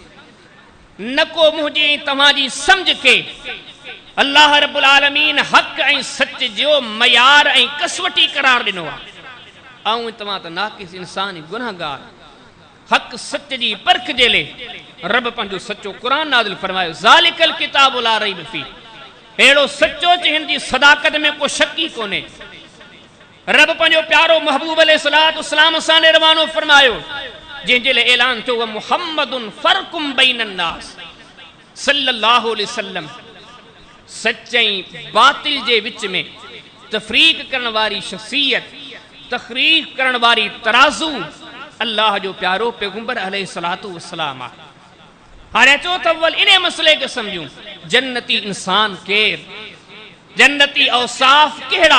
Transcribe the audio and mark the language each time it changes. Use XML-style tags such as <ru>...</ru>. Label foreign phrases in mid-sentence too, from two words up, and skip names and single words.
<sd>न को मुंहिंजी ऐं तव्हांजी सम्झ खे अल्लाह</sd> <ar>رب العالمين</ar> <sd>हक़ ऐं सच जो मयार ऐं कसवटी करार ॾिनो आहे। आऊं तव्हां त नाक़िस इंसान, गुनहगार, हक़ सच जी परख जे लाइ रब पंहिंजो सचो क़ुरान नाज़िल फरमायो,</sd> <ar>ذلك الكتاب لا ريب فيه.</ar> <sd>अहिड़ो सचो च हिन जी सदाकत में को शक ई कोन्हे। रब पंहिंजो प्यारो महबूब अलैहिस्सलाम सां रवानो फरमायो, जंहिंजे लाइ ऐलान थियो</sd> <ar>محمد فرق بين الناس صلى الله عليه وسلم.</ar> <sd>सच ऐं बातिल जे विच में तफ़रीक़ करण वारी शख़्सियत, तख़रीक़ करण वारी तराज़ू अल्लाह जो प्यारो पैगंबर</sd> <ar>عليه الصلاة والسلام</ar> <sd>आहे। हाणे अचो त अव्वल इन मसइले खे सम्झूं, जन्नती इंसान केरु, जन्नती औसाफ़ कहिड़ा।</sd>